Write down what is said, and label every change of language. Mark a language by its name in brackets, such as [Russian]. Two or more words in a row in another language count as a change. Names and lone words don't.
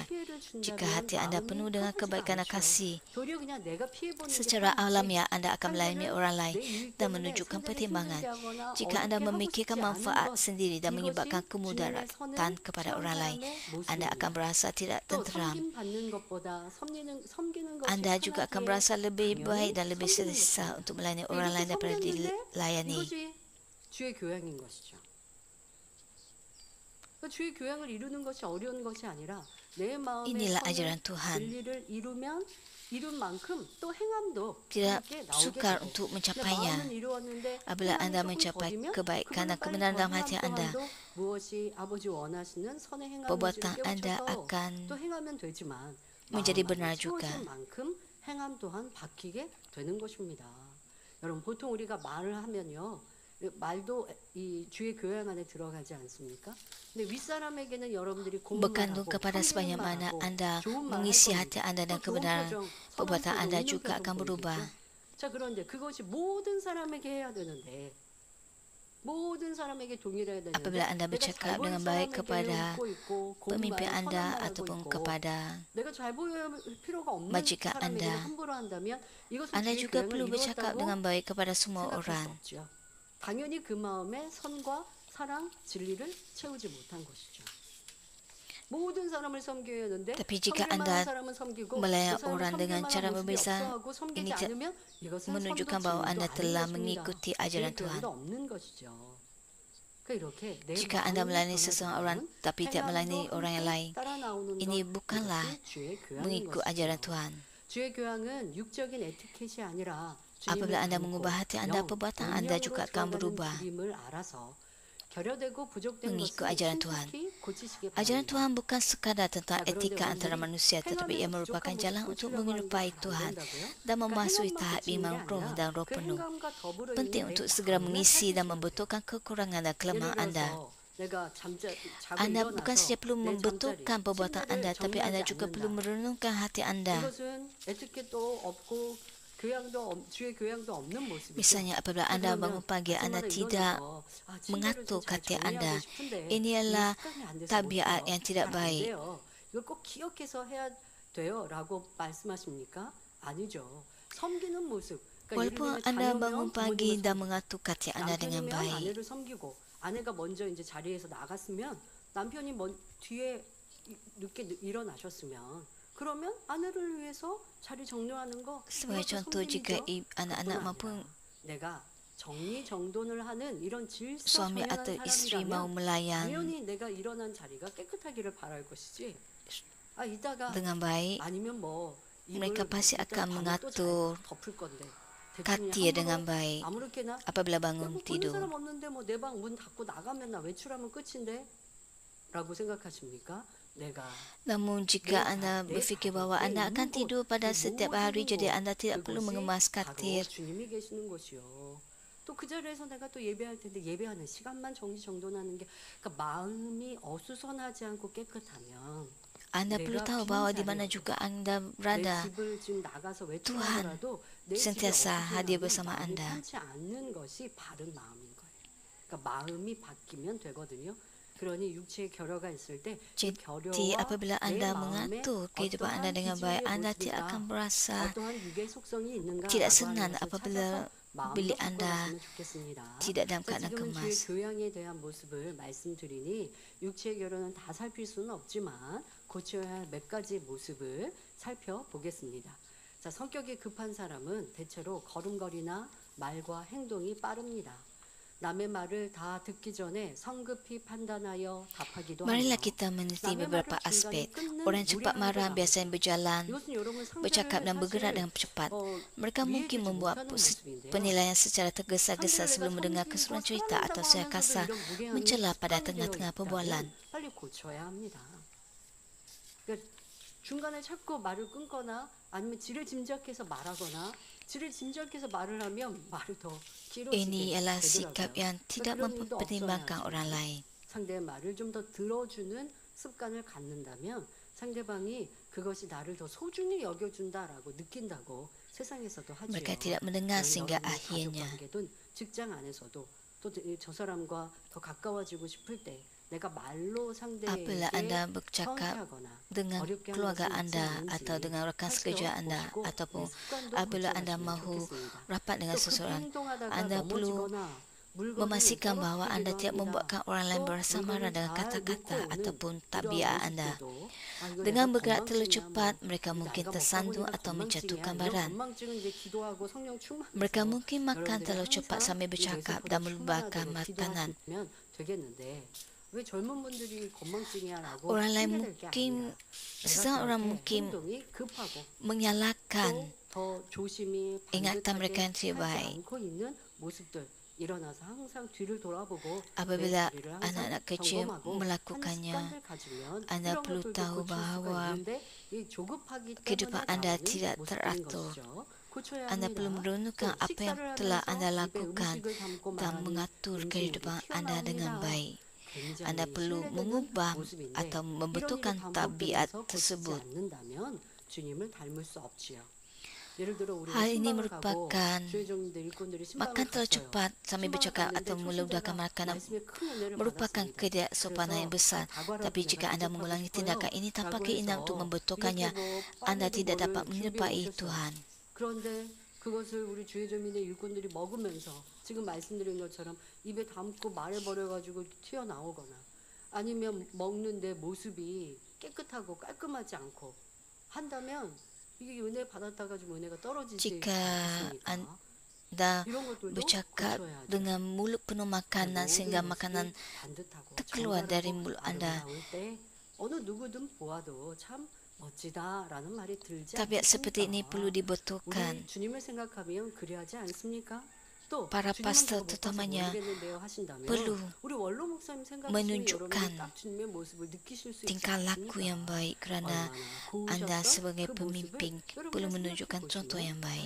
[Malay] Jika hati anda penuh dengan kebaikan dan kasih, secara alamiah anda akan melayani orang lain dan menunjukkan pertimbangan. Jika anda memikirkan manfaat sendiri dan menyebabkan kemudaratan kepada orang lain, anda akan berasa tidak tenteram. Anda juga akan berasa lebih baik dan lebih selesa untuk melayani orang lain daripada dilayani. [Korean] 주의 교양인 것이죠. 주의 교양을 이루는 것이 어려운 것이 아니라 내 마음의 [Malay] Inilah [Korean] 선을, [Malay] ajaran Tuhan. [Korean] 진리를 이룬 만큼 또 행함도 [Malay] Tidak [Korean] 함께 나오게 [Malay] sukar [Korean] 되고. [Malay] untuk [Korean] 근데 [Malay] mencapainya. [Korean] 마음은 이루었는데 [Malay] Apabila [Korean] 행함이 [Malay] Anda [Korean] 조금 [Malay] mencapai [Korean] 더디면 [Malay] kebaikan dan [Korean] 그분은 [Malay] kebenaran dalam [Korean] 빨리 [Malay] hati [Korean] 행함 [Malay] Anda, [Korean] 또한도 무엇이 아버지 원하시는 선의 행함인지를 [Malay] perbuatan Anda [Korean] 깨우쳐서 [Malay] akan [Korean] 또 행하면 되지만 [Malay] menjadi [Korean] 마음 [Malay] benar [Korean] 안에 채워진 [Malay] juga. [Korean] 만큼 행함 또한 바뀌게 되는 것입니다. 여러분 보통 우리가 말을 하면요. 말도 이 주의 교양 안에 들어가지 않습니까? 근데 윗사람에게는 여러분들이 고운 [Malay] Berkandung [Korean] 말하고 [Malay] kepada sebanyak mana [Korean] 말하고 [Malay] Anda [Korean] 좋은 말 할 [Malay] mengisi [Korean] 겁니다. [Malay] hati Anda dan [Korean] 또 좋은 [Malay] kebenaran, [Korean] 표정, 선한 [Malay] perbuatan [Korean] 표정, [Malay] Anda [Korean] 웃는 [Malay] juga [Korean] 표정 [Malay] akan berubah. [Korean] 보이겠죠? 자 그런데 그것이 모든 사람에게 해야 되는데 모든 사람에게 동일해야 되는데 [Malay] Apabila Anda [Korean] 내가 잘 [Malay] bercakap [Korean] 보일 [Malay] dengan baik [Korean] 사람에게 [Malay] kepada [Korean] 웃고 있고 고운 [Malay] pemimpin [Korean] 말, 선한 [Malay] Anda [Korean] 말 하고 [Malay] ataupun [Korean] 있고 [Malay] kepada [Korean] 내가 잘 보일 필요가 없는 [Malay] majikan [Korean] 사람에게 [Malay] Anda, [Korean] 함부로 한다면 이것은 [Malay] Anda [Korean] 주의 [Malay] juga [Korean] 교양을 [Malay] perlu bercakap [Korean] 이루었다고 [Malay] dengan baik kepada semua [Korean] 생각할 수 [Malay] orang. [Korean] 없죠. 당연히 그 마음에 선과 사랑, 진리를 채우지 못한 것이죠. 모든 사람을 섬겨야 하는데 [Malay] Tapi jika [Korean] 섬길 만한 [Malay] Anda [Korean] 사람은 섬기고 [Malay] melayani [Korean] 그 사람을 [Malay] orang dengan [Korean] 섬길 [Malay] cara [Korean] 만한 모습이 [Malay] berbeza, [Korean] 없어하고 섬기지 [Malay] ini [Korean] 않으면 이것은 [Malay] menunjukkan [Korean] 선도 [Malay] bahwa [Korean] 진리도 [Malay] Anda [Korean] 아닌 [Malay] telah [Korean] 것입니다. [Malay] mengikuti [Korean] 주의 [Malay] ajaran Tuhan. [Korean] 교양도 없는 것이죠. 그러니까 이렇게 내 [Malay] Jika Anda [Korean] 마음이 [Malay] melayani seseorang [Korean] 변화되면 [Malay] tapi tidak melayani [Korean] 행함도 [Malay] orang yang [Korean] 함께 [Malay] lain, [Korean] 따라 나오는 [Malay] ini [Korean] 것, [Malay] bukanlah [Korean] 이것이 주의 교양인 [Malay] mengikut [Korean] 것이죠. [Malay] ajaran Tuhan. [Korean] 주의 교양은 육적인 에티켓이 아니라 [Malay] Apabila Anda [Korean] 닮고 [Malay] mengubah hati Anda, [Korean] 영, [Malay] perbuatan Anda juga [Korean] 영영으로 [Malay] akan [Korean] 들어가는 [Malay] berubah [Korean] 길임을 알아서 결여되고 부족된 [Malay] mengikut [Korean] 것을 [Malay] ajaran Tuhan. [Korean] 신속히 고치시기 [Malay] Ajaran [Korean] 바랍니다. [Malay] Tuhan bukan sekadar tentang [Korean] 자, 그런데 [Malay] etika antara [Korean] 우리들이 [Malay] manusia, tetapi ia [Korean] 행함에서 [Malay] merupakan [Korean] 부족한 [Malay] jalan [Korean] 모습 [Malay] untuk [Korean] 고치려고 하는 [Malay] menyerupai [Korean] 것은 안 [Malay] Tuhan [Korean] 된다고요? [Malay] dan memasuki [Korean] 그러니까 [Malay] tahap [Korean] 행함만 [Malay] iman [Korean] 고치는 게 [Malay] roh [Korean] 아니라 [Malay] dan roh [Korean] 그 [Malay] penuh. [Korean] 행함과 더불어 [Malay] Penting [Korean] 있는 내 [Malay] untuk segera [Korean] 마음을 [Malay] mengisi dan [Korean] 살피셔야 돼요. [Malay] membetulkan kekurangan dan [Korean] 예를 [Malay] kelemahan Anda. [Korean] 들어서 내가 자고 [Malay] Anda bukan [Korean] 일어나서 [Malay] saja perlu [Korean] 내 잠자리, [Malay] membetulkan perbuatan Anda, [Korean] 침대를 [Malay] tapi Anda [Korean] 정리하지 [Malay] juga perlu [Korean] 않는다. [Malay] merenungkan hati Anda. [Korean] 이것은 에티켓도 없고 주의 교양도 없는 모습이죠. [Malay] Misalnya apabila Anda bangun pagi, Anda tidak mengatur hati Anda. Ini adalah tabiat yang tidak baik. [Korean] 이걸 꼭 기억해서 해야 돼요라고 말씀하십니까? 아니죠. 섬기는 모습. [Malay] Walaupun Anda bangun pagi dan mengatur hati Anda dengan [Korean] 남편이면 [Malay] baik, [Korean] 아내를 섬기고 아내가 먼저 이제 자리에서 나갔으면 남편이 뒤에 늦게 일어나셨으면 그러면 아내를 위해서 자리 정리하는 거 [Malay] sebagai [Korean] 이것도 [Malay] contoh, jika [Korean] 섬김이죠. [Malay] anak-anak [Korean] 그뿐 [Malay] mampu [Korean] 아니라 내가 정리정돈을 하는 이런 [Malay] suami [Korean] 질서정연한 [Malay] atau isteri mau [Korean] 사람이라면 [Malay] melayan [Korean] 당연히 내가 일어난 자리가 깨끗하기를 바랄 것이지. 이따가 [Malay] dengan baik, [Korean] 아니면 뭐 [Malay] mereka [Korean] 이불 [Malay] pasti [Korean] 이따 [Malay] akan [Korean] 밤에 또 [Malay] mengatur [Korean] 잘 덮을 건데 [Malay] hati dengan baik [Korean] 아무렇게나 [Malay] apabila [Korean] 뭐 [Malay] bangun [Korean] 보는 [Malay] tidur. [Korean] 사람 없는데 뭐 내 방 문 닫고 나가면 나 외출하면 끝인데 라고 생각하십니까? 내가 [Malay] Namun jika Anda berfikir bahwa Anda akan tidur pada setiap hari, jadi Anda tidak perlu mengemas katil. [Korean] 주님이 계시는 것이요. 또 그 자리에서 내가 또 예배할 텐데 예배하는 시간만 정리정돈하는 게 그러니까 마음이 어수선하지 않고 깨끗하면 [Malay] Anda perlu tahu bahwa di mana juga Anda [Korean] 내 [Malay] berada, [Korean] 집을 지금 나가서 [Malay] Tuhan [Korean] 외출하더라도 내 집에 [Malay] sentiasa hadir [Korean] 어수선하면 [Malay] bersama [Korean] 마음이 [Malay] Anda. [Korean] 편치 않는 것이 바른 마음인 거예요. 그러니까 마음이 바뀌면 되거든요. 그러니 육체의 결여가 있을 때 이 [Malay] Jadi [Korean] 결여와 [Malay] apabila [Korean] 내 [Malay] Anda [Korean] 마음에 [Malay] mengatur kehidupan Anda [Korean] 어떠한 [Malay] dengan [Korean] 기질의 [Malay] baik, Anda tidak [Korean] 모습이다. [Malay] akan merasa [Korean] 어떠한 육의 속성이 있는가 [Malay] tidak [Korean] 라고 [Malay] senang [Korean] 하는 것을 [Malay] apabila [Korean] 찾아서 마음도 [Malay] beli Anda [Korean] 바꿔갔으면 좋겠습니다. [Malay] tidak dalam [Korean] 자, [Malay] keadaan [Korean] 지금은 주의 [Malay] kemas. [Korean] 교양에 대한 모습을 말씀드리니 육체의 결여는 다 살필 수는 없지만 고쳐야 할 몇 가지 모습을 살펴보겠습니다. 자, 성격이 급한 사람은 대체로 걸음걸이나 말과 행동이 빠릅니다. 남의 말을 다 듣기 전에 성급히 판단하여 답하기도 [Malay] Marilah [Korean] 하며 [Malay] kita meneliti [Korean] 남의 [Malay] beberapa [Korean] 말을 [Malay] aspek. [Korean] 중간에 끊는 [Malay] Orang cepat [Korean] 무례한 [Malay] marah [Korean] 것도 [Malay] biasanya berjalan, [Korean] 이것은 여러분 상대를 [Malay] bercakap dan bergerak [Korean] 사실 [Malay] dengan cepat. Mereka [Korean] 이해해주지 [Malay] mungkin membuat [Korean] 못하는 모습인데요. [Malay] penilaian secara tergesa-gesa [Korean] 상대를 [Malay] sebelum [Korean] 내가 [Malay] mendengar [Korean] 섬기고 [Malay] keseluruhan cerita atau [Korean] 사랑한다고 [Malay] secara [Korean] 하면서도 [Malay] kasar [Korean] 이런 무례함이 [Malay] mencela pada [Korean] 습관이 [Malay] tengah-tengah [Korean] 되어 [Malay] perbualan. [Korean] 있다면 빨리 고쳐야 합니다. 그러니까 중간에 자꾸 말을 끊거나 아니면 지를 짐작해서 말하거나 지를 짐작해서 말을 하면 말을 더 길어지게 [Malay] Ini adalah sikap [Korean] 되더라고요. [Malay] yang tidak [Korean] 그런 일도 [Malay] mempertimbangkan [Korean] 없어야 [Malay] orang [Korean] 하죠. [Malay] lain. [Korean] 상대의 말을 좀 더 들어주는 습관을 갖는다면 상대방이 그것이 나를 더 소중히 여겨준다라고 느낀다고 세상에서도 하죠. [Malay] Mereka tidak mendengar sehingga [Korean] 가족 [Malay] akhirnya [Korean] 관계든 직장 안에서도 또 저 사람과 더 가까워지고 싶을 때 내가 말로 [Malay] apabila [Korean] 상대에게 [Malay] Anda bercakap [Korean] 서운해하거나 [Malay] dengan [Korean] 어렵게 하는 [Malay] keluarga [Korean] 것은 있지 [Malay] Anda [Korean] 않은지 [Malay] atau dengan rekan sekerja Anda [Korean] 살펴보시고 [Malay] ataupun [Korean] 내 습관도 [Malay] apabila Anda [Korean] 고쳐가시면 [Malay] mahu [Korean] 좋겠습니다. [Malay] rapat dengan [Korean] 또 급히 [Malay] seseorang, [Korean] 행동하다가 [Malay] Anda perlu [Korean] 넘어지거나 물건을 [Malay] memastikan bahwa Anda [Korean] 떨어뜨리기도 [Malay] tidak [Korean] 합니다. [Malay] membuatkan orang lain [Korean] 또 [Malay] berasa [Korean] 물건을 [Malay] marah dengan [Korean] 잘 [Malay] kata-kata [Korean] 놓고 오는 [Malay] ataupun [Korean] 이러한 [Malay] tabiat Anda. [Korean] 모습들도 이거 [Malay] Dengan [Korean] 내가 [Malay] bergerak terlalu [Korean] 건망증이야, [Malay] cepat, [Korean] 뭐 [Malay] mereka mungkin [Korean] 나이가 먹다 [Malay] tersandung [Korean] 보니까 [Malay] atau [Korean] 건망증이야. [Malay] menjatuhkan [Korean] 이런 [Malay] barang. [Korean] 건망증은 이제 기도하고 성령 충만해서 [Malay] Mereka mungkin makan [Korean] 여러분들이 [Malay] terlalu cepat [Korean] 항상 [Malay] sambil [Korean] 이 [Malay] bercakap [Korean] 메시지보다 [Malay] dan melubarkan [Korean] 충만하도록 [Malay] makanan. [Korean] 기도하시면 되겠는데 왜 젊은 분들이 건망증이야라고 [Malay] Orang lain [Korean] 핑계댈 게 [Malay] mungkin, [Korean] 아니라 [Malay] sesetengah orang [Korean] 내가 [Malay] mungkin [Korean] 행동이 급하고 [Malay] menyalahkan [Korean] 또 더 조심히 [Malay] ingatan mereka yang [Korean] 반듯하게 [Malay] tidak [Korean] 하지 [Malay] baik. [Korean] 않고 있는 모습들 일어나서 항상 뒤를 돌아보고 [Malay] Apabila [Korean] 내 자리를 항상 [Malay] anak-anak kecil [Korean] 점검하고 하는 [Malay] melakukannya, [Korean] 습관들 가지면 [Malay] Anda [Korean] 이런 [Malay] perlu [Korean] 것들도 [Malay] tahu [Korean] 고칠 수가 [Malay] bahwa [Korean] 있는데 이 조급하기 [Malay] kehidupan [Korean] 때문에 [Malay] Anda [Korean] 나오는 [Malay] tidak [Korean] 모습들인 [Malay] teratur. [Korean] 것이죠. 고쳐야 [Malay] Anda [Korean] 합니다. [Malay] perlu merenungkan [Korean] 또 [Malay] apa yang [Korean] 식사를 [Malay] telah [Korean] 하면서 [Malay] Anda [Korean] 입에 [Malay] lakukan [Korean] 음식을 담고 [Malay] dan [Korean] 말하니 [Malay] mengatur [Korean] 음식이 [Malay] kehidupan Anda dengan [Korean] 튀어나옵니다. [Malay] baik. [Korean] 굉장히 [Malay] Anda perlu [Korean] 신뢰되는 [Malay] mengubah [Korean] 모습인데 [Malay] atau [Korean] 이런 일을 [Malay] membetulkan tabiat [Korean] 반복되면서 고치지 [Malay] tersebut. [Korean] 않는다면 주님을 닮을 수 없지요. 예를 들어 우리가 [Malay] Hal ini [Korean] 신방을 가고 [Malay] merupakan [Korean] 주의종들 일꾼들이 신방을 [Malay] makan terlalu [Korean] 갔어요. [Malay] cepat sambil [Korean] 신방을 [Malay] bercakap [Korean] 갔는데 [Malay] atau meludahkan [Korean] 초신자가 [Malay] makanan [Korean] 말씀에 큰 은혜를 [Malay] merupakan [Korean] 받았습니다. [Malay] ketidaksopanan yang besar. [Korean] 다과라도 [Malay] Tapi [Korean] 내가 [Malay] jika Anda [Korean] 대접하고 [Malay] mengulangi [Korean] 싶어요. [Malay] tindakan ini tanpa [Korean] 라고 [Malay] keinginan [Korean] 해서 [Malay] untuk [Korean] 이렇게 [Malay] membetulkannya, [Korean] 뭐 [Malay] Anda [Korean] 빵에도 [Malay] tidak dapat [Korean] 뭐를 [Malay] menyerupai [Korean] 준비해 오셨어요. [Malay] Tuhan. [Korean] 그런데 그것을 우리 주의점인의 일꾼들이 먹으면서 지금 말씀드린 것처럼 입에 담고 말해버려가지고 튀어나오거나 아니면 먹는데 모습이 깨끗하고 깔끔하지 않고 한다면 이게 은혜 받았다가 좀 은혜가 떨어지지 [Malay] Jika [Korean] 않겠습니까? [Malay] Anda [Korean] 이런 것들도 [Malay] bercakap [Korean] 고쳐야죠. [Malay] dengan mulut penuh makanan sehingga makanan [Korean] 반듯하고 [Malay] terkeluar dari [Korean] 정갈하고 [Malay] mulut Anda. [Korean] 아름다울 때 어느 누구든 보아도 참 멋지다라는 말이 들지 [Malay] Tabiat seperti ini [Korean] 않습니까? [Malay] perlu dibetulkan. [Korean] 우리 주님을 생각하면 그리하지 않습니까? 또 [Malay] Para [Korean] 주님은 [Malay] pastor [Korean] 저거 못 봐서 [Malay] terutamanya [Korean] 모르겠는데요 하신다면 [Malay] perlu [Korean] 우리 원로 목사님 생각하시면 [Malay] menunjukkan [Korean] 여러분이 딱 주님의 모습을 느끼실 수 있지 [Malay] tingkah laku yang [Korean] 않습니까? [Malay] baik kerana [Korean] 얼마나 [Malay] Anda [Korean] 고우셨던 [Malay] sebagai [Korean] 그 [Malay] pemimpin [Korean] 모습을 [Malay] perlu [Korean] 여러분이 [Malay] menunjukkan [Korean] 생각해 [Malay] contoh yang [Korean] 보시면 [Malay] baik.